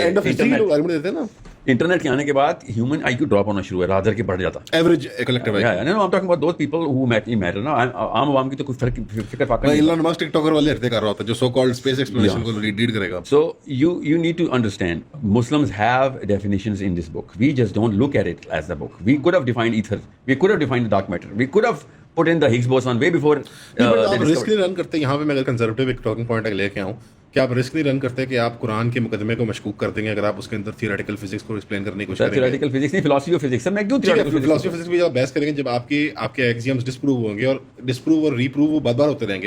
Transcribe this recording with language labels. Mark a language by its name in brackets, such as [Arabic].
[Hindi] End of history लोग argument देते हैं ना, इंटरनेट के आने के बाद ह्यूमन IQ ड्रॉप होना शुरू है, रादर के बढ़ जाता average collective IQ। [English] I am talking about those people who matter ना। [Hindi] आम आवाम की तो कोई फिक्र फाका नहीं। इलॉन मस्क टिकटॉकर वाले हरते कर रहा होता है जो सो कॉल्ड स्पेस एक्सप्लोरेशन को लीड करेगा। [English] So you need to understand, Muslims have definitions in this book. We just don't look at it as a book. We could have defined ether. We could have defined the dark matter. We could have put in the Higgs boson way before. [Hindi] आप risk नहीं run करते यहाँ पे। मैं अगर conservative एक talking point लेके आऊँ, क्या आप रिस्क नहीं रन करते कि आप कुरान के मुकदमे को मशकूक कर देंगे अगर आप उसके अंदर थियोरेटिकल फिजिक्स को एक्सप्लेन करने की कोशिश करेंगे? थियोरेटिकल फिजिक्स नहीं, फिलॉसफी ऑफ फिजिक्स। मैं क्यों फिलॉसफी ऑफ फिजिक्स भी जब बहस करेंगे, जब आपके एक्सियम्स डिस्प्रूव होंगे और डिस्प्रूव और रीप्रूव वो बार-बार होते रहेंगे।